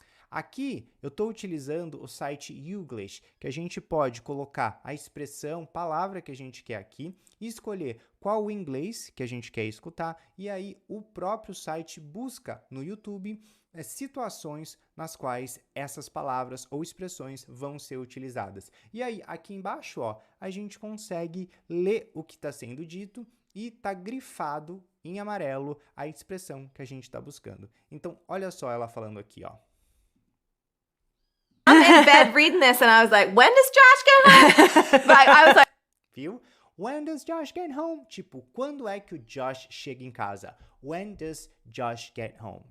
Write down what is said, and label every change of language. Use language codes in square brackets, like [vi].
[pt] Aqui eu estou utilizando o site Youglish, que a gente pode colocar a expressão, palavra que a gente quer aqui e escolher qual o inglês que a gente quer escutar e aí o próprio site busca no YouTube situações nas quais essas palavras ou expressões vão ser utilizadas. E aí, aqui embaixo, ó, a gente consegue ler o que está sendo dito e está grifado em amarelo a expressão que a gente está buscando. Então, olha só ela falando aqui, ó. [en] I'm in bed reading this and I was like, when does Josh get home? I was like, [pt] Viu? [en] When does Josh get home? [pt] Tipo, quando é que o Josh chega em casa? [en] When does Josh get home?